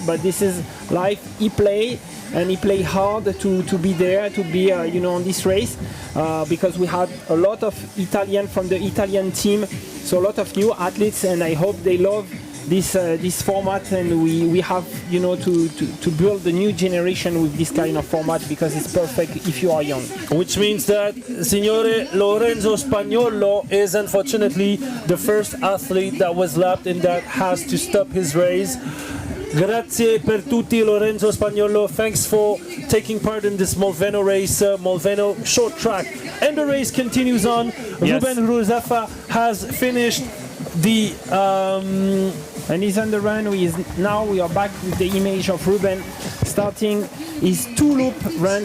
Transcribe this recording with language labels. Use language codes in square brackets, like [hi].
[en] But this is life. He play hard to be there, to be on this race, because we had a lot of Italian from the Italian team, so a lot of new athletes, and I hope they love this format, and we have to build the new generation with this kind of format, because it's perfect if you are young. Which means that Signore Lorenzo Spagnolo is unfortunately the first athlete that was lapped and that has to stop his race. [it] Grazie per tutti, Lorenzo Spagnolo. [en] Thanks for taking part in this Molveno race, Molveno short track. And the race continues on. Yes. Ruben Ruzafa has finished the... And he's on the run. Now we are back with the image of Ruben starting his two-loop run.